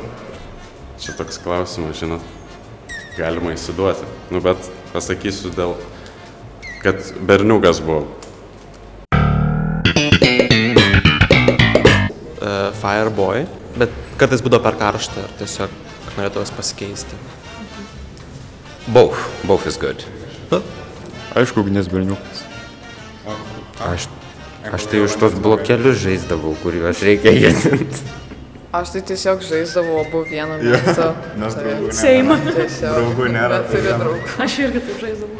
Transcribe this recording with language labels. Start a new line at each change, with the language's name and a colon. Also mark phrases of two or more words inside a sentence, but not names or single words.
Lithuanian: Čia toks klausimas, žinot, galima įsiduoti. Nu, bet pasakysiu dėl, kad berniukas buvo. Fireboy, bet kartais būdavo per karštą ir tiesiog norėdavos pasikeisti.
English: Both is good.
Lithuanian: Aišku, ugnies berniukas. Aš tai už tos blokelius žaisdavau, kuriuos reikia jėdinti. Aš tai tiesiog žaisdavau abu vieną mėnesą. Nes draugų nėra. Seima. Draugų nėra. Bet turiu draugų. Aš irgi taip žaisdavau.